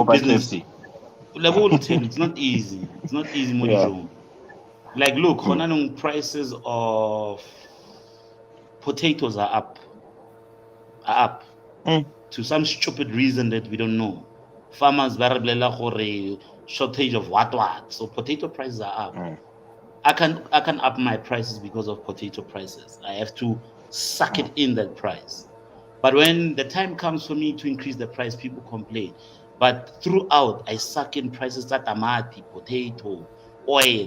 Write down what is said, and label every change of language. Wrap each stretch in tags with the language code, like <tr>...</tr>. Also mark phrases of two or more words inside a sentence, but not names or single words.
<en>food buy business. KFC. Like what will tell you, it's not easy. It's not easy, Yeah. Modijo. Like, look, Mm. Honanung prices of potatoes are up Mm. to some stupid reason that we don't know.</en> <tn>Farmers ba re bolelela gore</tn> <en>shortage of what. So potato prices are up. Mm. I can up my prices because of potato prices. I have to suck Mm. it in that price. But when the time comes for me to increase the price, people complain. But throughout, I suck in prices that tamati, potato, oil.</en>